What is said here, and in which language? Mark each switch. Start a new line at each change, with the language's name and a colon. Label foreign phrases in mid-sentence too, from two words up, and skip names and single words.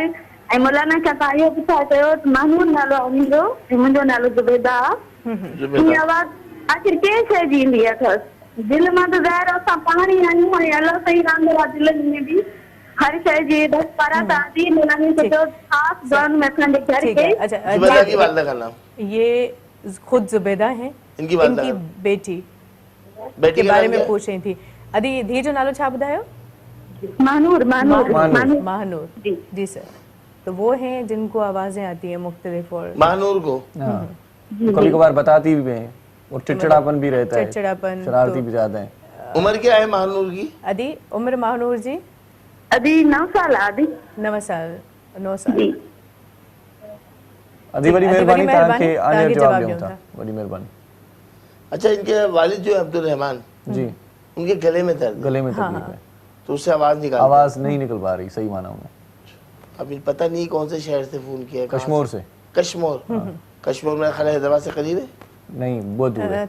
Sindhi: ऐं मौलाना खां तव्हां इहो पुछा चयो त महमूद नालो आहे मुंहिंजो ऐं मुंहिंजो नालो ज़ुबैदा आहे। हीअ आवाज़ आख़िर कंहिं शइ जी ईंदी अथसि? दिलि मां त ज़ाहिर असां पाण ई आहियूं ऐं अलाह सही रहंदो आहे दिलनि में बि हर शइ जी। बस पारा तव्हां मौलाना खे चयो ख़ासि दुआनि में असांजे घर खे।
Urdu: یہ خود زبیدہ ہیں، ان کی بیٹی کے بارے میں پوچھ رہی تھی.
Sindhi: अदी धी जो नालो छा ॿुधायो? महानूर। जी सर।
Urdu: تو وہ ہیں جن کو آوازیں آتی ہیں مختلف. और مہانور کو کبھی کبھار بتاتی بھی ہیں اور چڑچڑاپن بھی رہتا ہے, चिड़चिड़ापन, شرارتی بھی زیادہ ہے. عمر کیا ہے مہانور کی?
Sindhi: अदी उम्र महानूर जी अभी 9 साल आदि 9 साल 9 साल अदी वरी मेहरबानी तव्हांखे आने जवाब ॾियूं था, वरी मेहरबानी।
Urdu: اچھا، ان کے والد جو ہے عبدالرحمان जी, ان کے گلے میں درد, گلے میں تکلیف ہے, تو اس سے آواز نکال, آواز نہیں نکل پا رہی صحیح معنی میں. ابھی پتا نہیں کون سے شہر سے فون کیا ہے, कश्मीर से। کشمیر، کشمیر میں خیال حیدرآباد سے قریب ہے? نہیں، بہت دور ہے